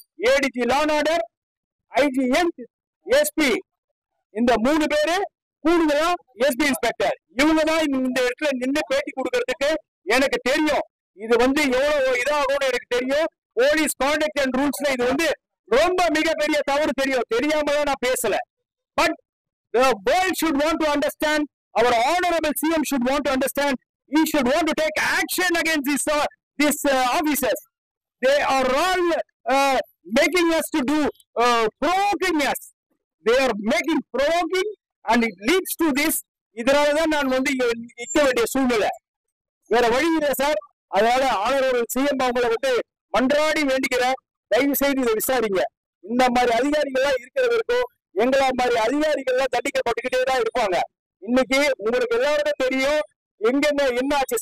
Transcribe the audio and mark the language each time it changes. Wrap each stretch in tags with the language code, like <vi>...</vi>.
<ta>ADG law and order, IgM, SP, இந்த 3 பேரு கூடுதலா எஸ்பி இன்ஸ்பெக்டர், இவங்கதான் இந்த இடத்துல நின்று பேட்டி கொடுக்கறதுக்கு எனக்கு தெரியும். இது வந்து எவ்வளவு இதாகும்னு எனக்கு தெரியும். போலீஸ் கான்டக்ட் அண்ட் ரூல்ஸ்ல இது வந்து ரொம்ப மிகப்பெரிய தவறு தெரியும். தெரியாமதான் நான் பேசல.</ta> <en>But the world should want to understand, our honorable CM should want to understand, he should want to take action against these officers. They are all making us to do provoking us. They are making provoking and it leads to this.</en> <ta>இதனாலதான் நான் வந்து நிக்க வேண்டிய சூழ்நிலை, வேற வழி இல்லை sir. அதனால ஆனரபிள் சிஎம் அவங்களை வந்து மன்றாடி வேண்டிக்கிறேன், தயவு செய்து இதை விசாரிங்க. இந்த மாதிரி அதிகாரிகள்லாம் இருக்கிறவருக்கும் எங்களா மாதிரி அதிகாரிகள்லாம் தண்டிக்கப்பட்டுக்கிட்டே தான் இருப்பாங்க. இன்னைக்கு உங்களுக்கு எல்லாருக்கும் தெரியும் எங்க என்ன ஆச்சு.</ta>